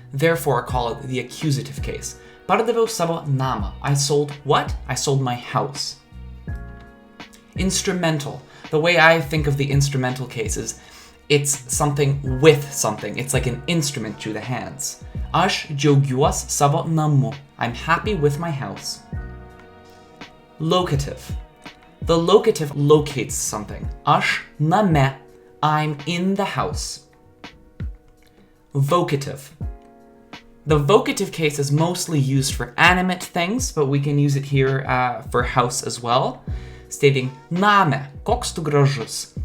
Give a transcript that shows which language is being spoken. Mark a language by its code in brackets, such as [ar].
[en] Therefore, call it the accusative case. [lt] Pardaviau savo namą. [en] I sold what? I sold my house. Instrumental. The way I think of the instrumental cases, it's something with something. It's like an instrument to the hands. [lt] Aš džiaugiuos savo namu. [en] I'm happy with my house. Locative. The locative locates something. [lt] Aš name. [en] I'm in the house. Vocative. The vocative case is mostly used for animate things, but we can use it here for house as well, stating [lt] Name, koks tu gražus.